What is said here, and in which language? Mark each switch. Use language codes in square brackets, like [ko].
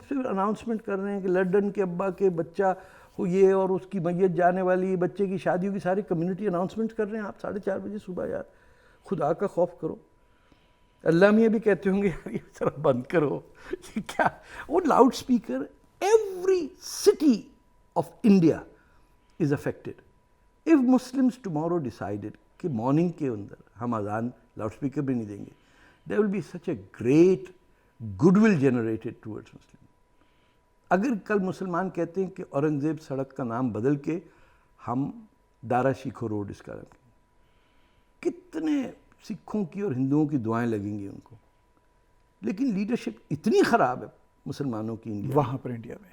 [ur] پھر اناؤنسمنٹ کر رہے ہیں کہ لنڈن کے ابا کے بچہ ہو یہ اور اس کی میت جانے والی، بچے کی شادی ہوگی. ساری کمیونٹی اناؤنسمنٹ کر رہے ہیں. آپ 4:30 بجے صبح یار خدا کا خوف کرو. اللہ میاں بھی کہتے ہوں گے یار یہ ذرا بند کرو. یہ کیا وہ loud speaker. [en] Every city of India is affected. If Muslims tomorrow decided [ur] کہ مارننگ کے اندر ہم اذان لاؤڈ اسپیکر بھی نہیں دیں گے, [en] there will be such a great goodwill generated towards Muslims. [ur] اگر کل مسلمان کہتے ہیں کہ اورنگزیب سڑک کا نام بدل کے ہم دارا شیکھو روڈ اس کا رکھیں, کتنے سکھوں کی اور ہندوؤں کی دعائیں لگیں گی ان کو. لیکن لیڈرشپ اتنی خراب ہے مسلمانوں کی انڈیا وہاں پر انڈیا میں.